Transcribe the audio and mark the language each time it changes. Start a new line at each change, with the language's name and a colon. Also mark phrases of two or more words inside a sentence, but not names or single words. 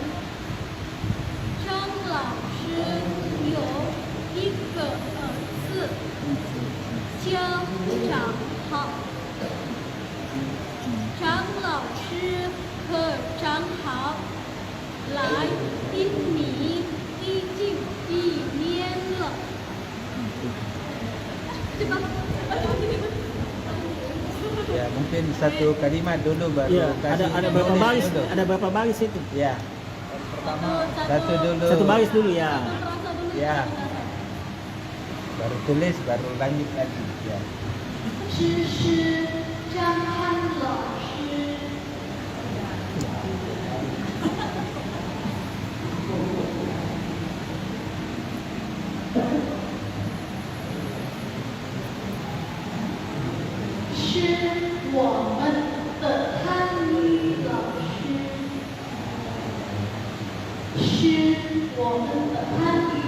Chinese: 张老师有一个儿子，叫张浩。张老师和张浩来印尼已经1年了。Cepat.
Indonesian: Ya mungkin satu kalimat dulu baru Ya, kasih ada berapa tulis baris? dulu. Ada berapa baris itu? Ya. Satu dulu. Satu baris dulu ya. Ya. Baru tulis, baru lanjut lagi. Ya.
Chinese: 这是张翰老师。是我们的汉语老师，是我们的汉语。